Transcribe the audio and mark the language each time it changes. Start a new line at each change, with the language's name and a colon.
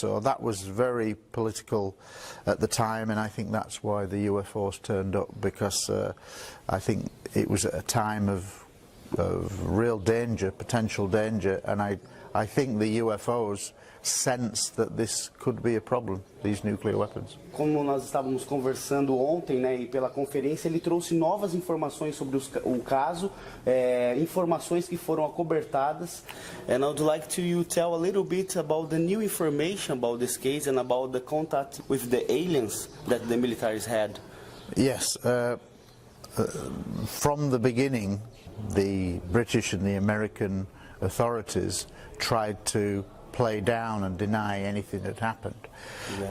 English: So that was very political at the time, and I think that's why the UFOs turned up, because I think it was at a time of real danger, potential danger, and I think the UFOs sense that this could be a problem, these nuclear weapons.
Portuguese: Como nós estávamos conversando ontem, né, e pela conferência, ele trouxe novas informações sobre o caso, informações que foram acobertadas.
English: And I would like to you tell a little bit about the new information about this case and about the contact with the aliens that the militaries had. Yes, from the beginning, the British and the American authorities tried to play down and deny anything that happened. Yeah.